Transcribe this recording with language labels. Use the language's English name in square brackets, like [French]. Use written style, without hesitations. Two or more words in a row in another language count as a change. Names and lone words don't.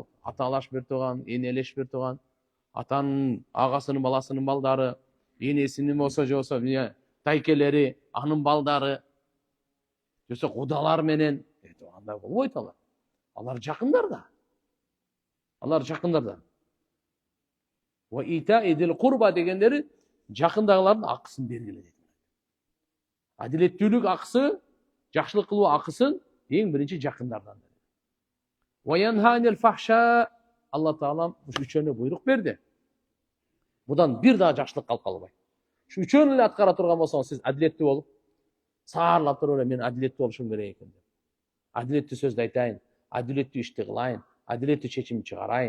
[Kyrgyz] Аталаш бир тууган, энелеш бир тууган, атанын агасынын баласынын балдары, энесинин болсо жосо тайкелери, анын балдары, жосо кудалар менен андай болбойт алар. Алар жакындарда. Алар жакындарда. [Arabic] وإيتاء ذي القربى [Kyrgyz] degендери жакындагылардын акысын бергиле дейт. Адилеттүүлүк акысы, жакшылык кылуу акысын эң биринчи жакындардан. [Arabic] وينهى عن الفحشاء, [Kyrgyz] Алла Таала ушу үчөөнө буйрук берди. Будан бир дагы жакшылык калып калбайт. Ушу үчөөнү эле аткара турган болсоңуз, сиз адилеттүү болуп, саарлап туруп эле мен адилеттүү болушум керек экен деп. Адилеттүү сөздү айтайын, адилеттүү ишти кылайын, адилеттүү чечим чыгарайын.